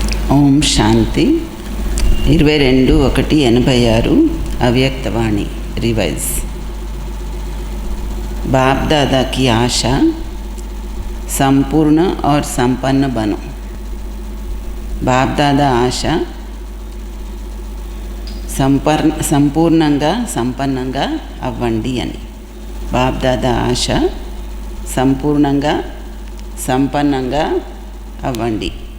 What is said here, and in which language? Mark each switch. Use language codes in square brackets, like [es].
[te] ఓం శాంతి [hi] 22/1/86 अव्यक्तवाणी revise. बाप दादा की आशा संपूर्ण और संपन्न बनो। [te] बाप दादा आशा సంపూర్ణంగా సంపన్నంగా అవ్వండి అని। బాప్ దాదా ఆశ సంపూర్ణంగా సంపన్నంగా అవ్వండి।